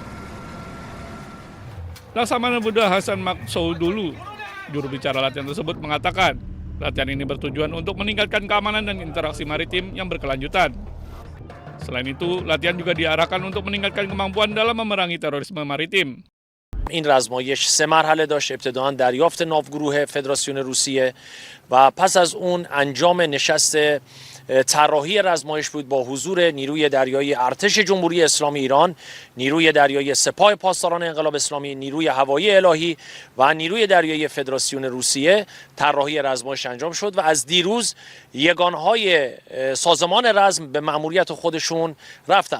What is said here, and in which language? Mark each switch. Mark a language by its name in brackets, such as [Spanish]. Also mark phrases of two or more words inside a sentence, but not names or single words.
[Indonesian] Laksamana Buddha Hasan Maksoudulu, juru bicara latihan tersebut, mengatakan latihan ini bertujuan untuk meningkatkan keamanan dan interaksi maritim yang berkelanjutan. Selain itu, latihan juga diarahkan untuk meningkatkan kemampuan dalam memerangi terorisme maritim. [Persian] این رزمایش 3 مرحله داشت. ابتداً دریافت ناوگروه فدراسیون روسیه و پس از اون انجام نشست طراحی رزمایش بود با حضور نیروی دریایی ارتش جمهوری اسلامی ایران، نیروی دریایی سپاه پاسداران انقلاب اسلامی، نیروی هوایی الهی و نیروی دریایی فدراسیون روسیه. طراحی رزمایش انجام شد و از دیروز یگانهای سازمان رزم به مأموریت خودشون رفتن.